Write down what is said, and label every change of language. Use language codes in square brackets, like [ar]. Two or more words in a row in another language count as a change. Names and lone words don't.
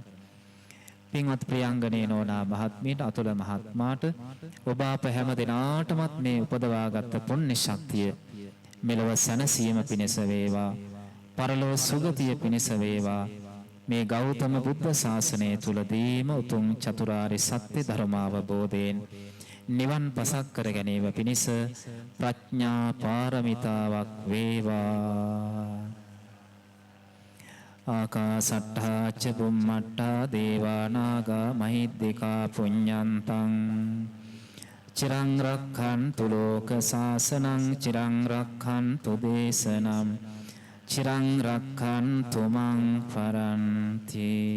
[si] පින්වත් ප්‍රියංගනේ නෝනා මහත්මියට, අතුල මහත්මාට, ඔබ අප හැම දිනාටමත් මේ උපදවාගත් පුණ්‍ය ශක්තිය මෙලොව සැනසීම පිණිස වේවා, පරලොව සුගතිය පිණිස වේවා. මේ ගෞතම බුද්ධ ශාසනය තුලදීම උතුම් චතුරාර්ය සත්‍ය ධර්මාවබෝධයෙන් නිවන් පසක් කර ගැනීම පිණිස ප්‍රඥා පාරමිතාවක් වේවා. [pi] ආකාසට්ඨා ච බුම්මට්ඨා දේවා නාග මහිද්దికා පුඤ්ඤන්තං චිරං රක්ඛන්තු ලෝක සාසනං චිරං රක්ඛන්තු දේශනම් චිරං රක්ඛන්තු මං පරන්ති.